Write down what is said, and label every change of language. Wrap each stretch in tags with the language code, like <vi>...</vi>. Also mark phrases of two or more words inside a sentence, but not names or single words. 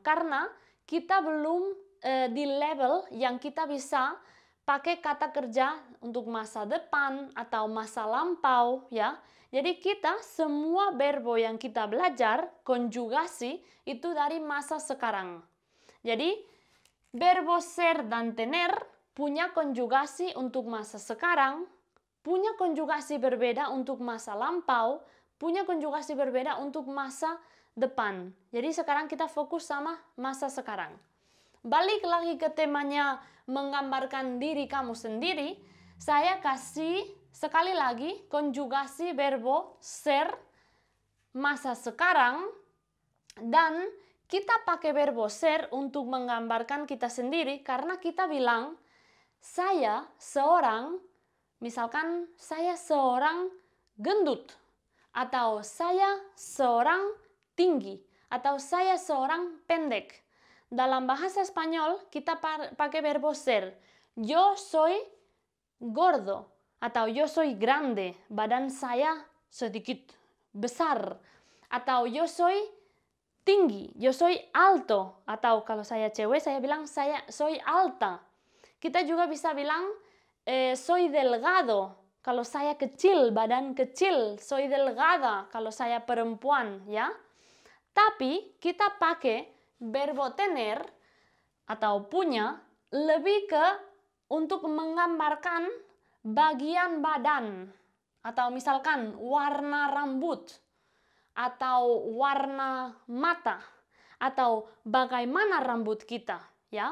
<id>Karena kita belum di level yang kita bisa pakai kata kerja untuk masa depan atau masa lampau, ya. Jadi kita semua verbo yang kita belajar, konjugasi, itu dari masa sekarang. Jadi</id> <es>verbo ser</es> <id>dan tener punya konjugasi untuk masa sekarang, punya konjugasi berbeda untuk masa lampau, punya konjugasi berbeda untuk masa depan. Jadi sekarang kita fokus sama masa sekarang. Balik lagi ke temanya menggambarkan diri kamu sendiri, saya kasih sekali lagi konjugasi</id> <es>verbo ser</es> <id>masa sekarang, dan kita pakai</id> <es>verbo ser</es> <id>untuk menggambarkan kita sendiri karena kita bilang saya seorang, misalkan saya seorang gendut, atau saya seorang tinggi, atau saya seorang pendek. Dalam bahasa Spanyol kita pakai</id> <es>verbo ser. Yo soy gordo, atau yo soy grande,</es> <id>badan saya sedikit besar, atau</id> <es>yo soy tinggi, yo soy alto,</es> <id>atau kalau saya cewek saya bilang saya</id> <es>soy alta.</es> <id>Kita juga bisa bilang</id> <es>soy delgado</es> <id>kalau saya kecil, badan kecil,</id> <es>soy delgada</es> <id>kalau saya perempuan, ya. Tapi kita pakai</id> <es>verbo tener</es> <id>atau punya lebih ke untuk menggambarkan bagian badan, atau misalkan warna rambut atau warna mata atau bagaimana rambut kita, ya.</id>